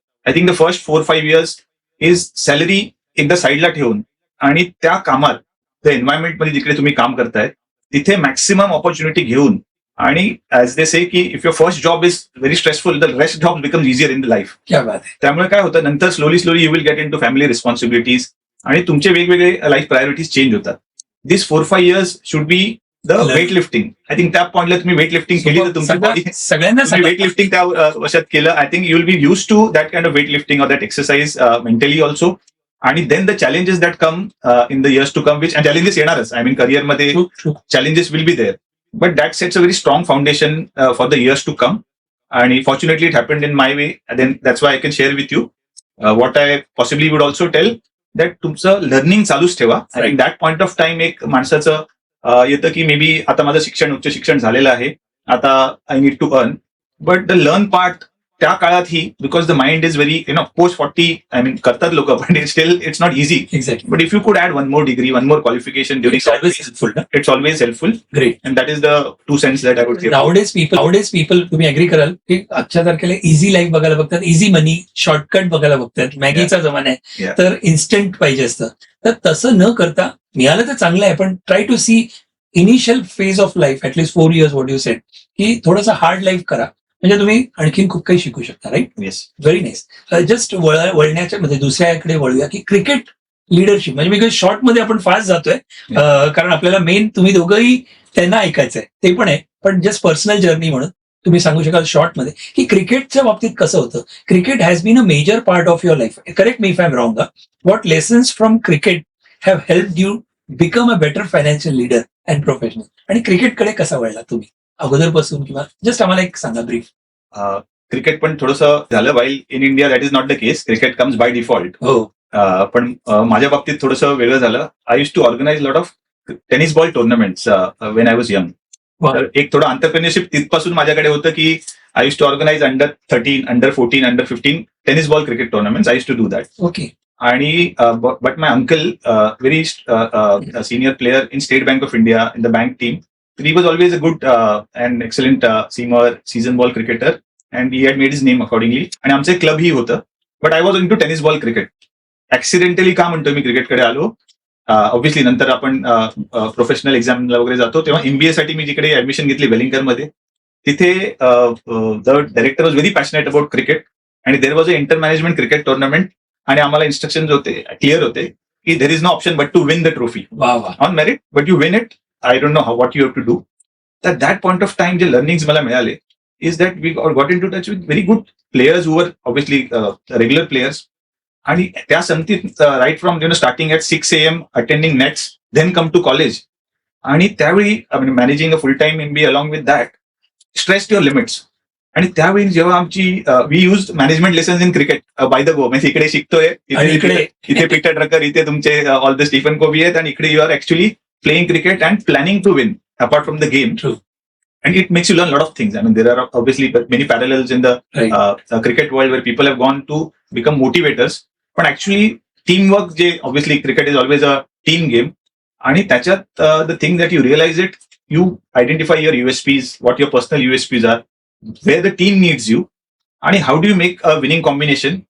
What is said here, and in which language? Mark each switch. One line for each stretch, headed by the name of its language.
English: I think the first 4-5 years is salary
Marathi: एकदा साईडला ठेवून आणि त्या कामात, त्या एन्व्हायरमेंटमध्ये जिकडे तुम्ही काम करताय तिथे मॅक्सिमम ऑपॉर्च्युनिटी घेऊन,
English: आणि as they say की if your first job is very stressful, the rest job becomes easier in the life.
Marathi: क्या बात आहे. त्यामुळे काय होतं, नंतर
English: slowly you will get in to family responsibilities
Marathi: आणि तुमचे वेगवेगळे लाईफ प्रायोरिटीज चेंज होतात.
English: This 4-5 years should be the weight lifting. I think
Marathi: त्या पॉईंटला तुम्ही वेट लिफ्टिंग केली तर तुमची बॉडी, सगळ्यांना
English: weight lifting
Marathi: त्या वर्षात केलं,
English: I think you will be used to that kind of weight lifting or that exercise mentally also. आणि then the challenges that come in the years to come, which challenges
Marathi: येणारच,
English: I mean करिअरमध्ये challenges will be there, but that sets a very strong foundation for the years to come. And fortunately it happened in my way, and then that's why I can share with you what I possibly would also tell, that
Marathi: तुमचं learning चालूच ठेवा. आणि that point of time एक माणसाचं येतं की may be आता माझं शिक्षण, उच्च शिक्षण झालेलं आहे, आता
English: I need to earn,
Marathi: but the learn part त्या काळातही,
English: because the mind is very post 40,
Marathi: I mean करतात लोक, पण steel it's not easy.
English: Exactly. But if you could add one more degree, one more qualification during It's always helpful. it's always helpful. Great. And that is the 2 cents that I would give. Nowadays people
Marathi: तुम्ही agree कराल की आजच्या तारखेला easy life बघायला बघतात, easy मनी, shortcut बघायला बघतात, मॅगीचा जमाना आहे,
English: Yeah.
Marathi: तर इन्स्टंट पाहिजे असतं. तर तसं न करता मिळालं तर चांगलं आहे, पण
English: try to see initial phase of life,
Marathi: at least 4 years, what you sed, की थोडंसं हार्ड लाईफ करा, म्हणजे तुम्ही आणखीन खूप काही शिकू शकता.
English: Right. Yes. Very nice.
Marathi: Just वळण्याच्या म्हणजे दुसऱ्याकडे वळूया की क्रिकेट लिडरशिप, म्हणजे बिकॉज शॉर्ट मध्ये आपण फास्ट जातोय, कारण आपल्याला मेन तुम्ही दोघंही त्यांना ऐकायचंय ते पण आहे, पण जस्ट पर्सनल जर्नी म्हणून तुम्ही सांगू शकाल शॉर्ट मध्ये की क्रिकेटच्या बाबतीत कसं होतं.
English: Cricket has been a major part of your life. Correct me if I am wrong. What lessons from cricket have help you become a better financial leader and professional,
Marathi: आणि क्रिकेटकडे कसा वळला तुम्ही अगोदरपासून, किंवा जस्ट आम्हाला एक सांगा ब्रीफ. क्रिकेट पण थोडंसं झालं,
English: While in India that is not the case, cricket comes by default.
Marathi: हो. पण माझ्या बाबतीत थोडंसं वेगळं झालं.
English: I used to organise lot of tennis ball tournaments when I was young.
Marathi: तर एक थोडं अंतरप्रेन्योरशिप तिथपासून माझ्याकडे होतं की
English: I used to organise under 13, under 14, under 15 tennis ball cricket tournaments. I used to do that. Okay. आणि but my uncle, very senior player in State Bank of India in the bank team, he was always a good and excellent season ball cricketer, and he had made his name accordingly.
Marathi: आणि आमचं एक club ही होतं, but I was in to tennis ball cricket. Accidentally का म्हणतो मी क्रिकेटकडे आलो, obviously नंतर आपण professional एक्झामला वगैरे जातो, तेव्हा MBA साठी मी जिकडे ऍडमिशन घेतली वेलिंगकरमध्ये, तिथे
English: the director was very passionate about cricket,
Marathi: आणि there was a inter management cricket tournament, आणि आम्हाला इन्स्ट्रक्शन होते, क्लिअर होते की
English: There is no option but to win the trophy on merit, but you win it. I don't know what you have to do. At that point of time, जे learnings
Marathi: मला मिळाले
English: is that we got into touch with very good players who were obviously regular players.
Marathi: आणि त्या संगतीत
English: right from starting at 6 AM, attending nets, then come to college.
Marathi: आणि त्यावेळी
English: managing a full-time MBA along with that, stressed your limits.
Marathi: आणि त्यावेळी जेव्हा आमची we use management lessons in cricket by the go, म्हणजे इकडे शिकतोय, इथे पीटर ड्रकर, इथे तुमचे ऑल द स्टीफन कोबी आहेत, आणि इकडे
English: You are actually playing cricket and planning to win apart from the game. True. And it makes you learn a lot of things. I mean, there are obviously many parallels in the cricket world where people have gone to become motivators. But actually, teamwork, obviously, cricket is always a team game. And
Marathi: त्याच्यात
English: the thing that you realize it, you identify your USPs, what your personal USPs are, where the team needs you, and how do you make a winning combination.